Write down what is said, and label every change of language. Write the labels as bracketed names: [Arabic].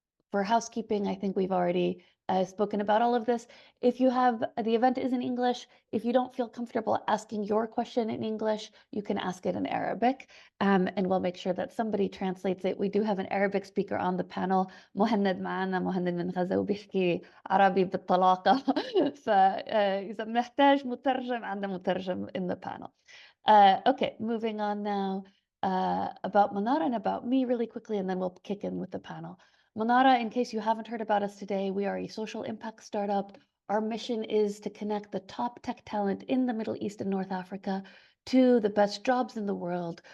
[English] For housekeeping, I think we've already spoken about all of this. If you have, the event is in English. If you don't feel comfortable asking your question in English, you can ask it in Arabic, and we'll make sure that somebody translates it. We do have an Arabic speaker on the panel. [Arabic] مهند معنا، مهند من غزة وبيحكي عربي بالطلاقة. فإذا بنحتاج مترجم، عندنا مترجم [English] in the panel. Okay, moving on now about Manara and about me really quickly, and then we'll kick in with the panel. Manara, in case you haven't heard about us today, we are a social impact startup. Our mission is to connect the top tech talent in the Middle East and North Africa to the best jobs in the world.